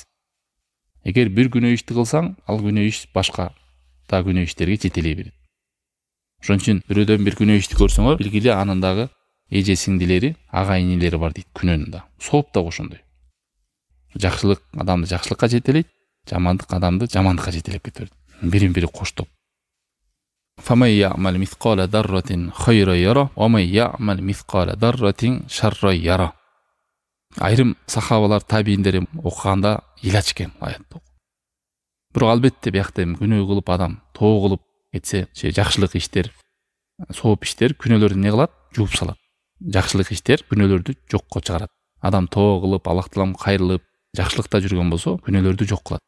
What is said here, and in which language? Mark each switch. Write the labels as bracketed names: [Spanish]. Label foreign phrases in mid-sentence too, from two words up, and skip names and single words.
[Kyrgyz] Эгер бир күнөө ишти кылсаң, ал күнөө иш башка да күнөө иштерге жетелей берет. Ошон үчүн бирөөдөн бир күнөө ишти көрсөңөр, билгиле анын дагы эже сиңдилери, ага инилери бар дейт күнөөнүн да. Сооп да ошондой. Жакшылык адамды жакшылыкка жетелейт, жамандык адамды жамандыкка жетелеп кетет. Бирин-бири коштоп. [Arabic] فَمَنْ يَعْمَلْ مِثْقَالَ ذَرَّةٍ خَيْرًا يَرَهُ وَمَنْ يَعْمَلْ مِثْقَالَ ذَرَّةٍ شَرًّا يَرَهُ. [Kyrgyz] Айрым сахабалар, табииндер окуганда илач экен аятты. Бирок албетте биякта күнөө кылып адам тоо кылып кетсе, жакшылык иштер, сооп иштер күнөөлөрдү эмне кылат? Жууп салат. Жакшылык иштер күнөөлөрдү жокко чыгарат. Адам тоо кылып, Аллах Таалам кайрылып, жакшылыкта жүргөн болсо, күнөөлөрдү жок кылат.